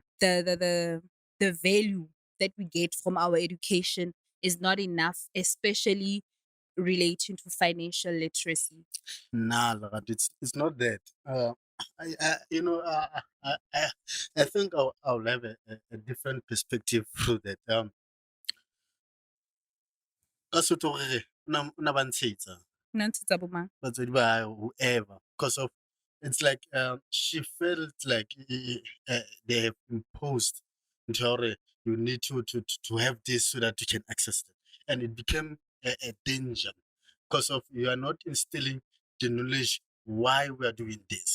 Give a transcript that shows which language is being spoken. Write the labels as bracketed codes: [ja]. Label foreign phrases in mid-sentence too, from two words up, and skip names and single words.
[en] the value that we get from our education is not enough, especially relating to financial literacy? Nah, lad, it's not that. You know, I think I'll have a different perspective through that. [st] Ka Sotho re re, "Ona ba ntshetsa." Nantshetsa bo mang? Batswadi ba hae, [en] whoever, because of it's like she felt like they have imposed into her, you need to have this so that you can access it, and it became a danger because of you are not instilling the knowledge why we are doing this.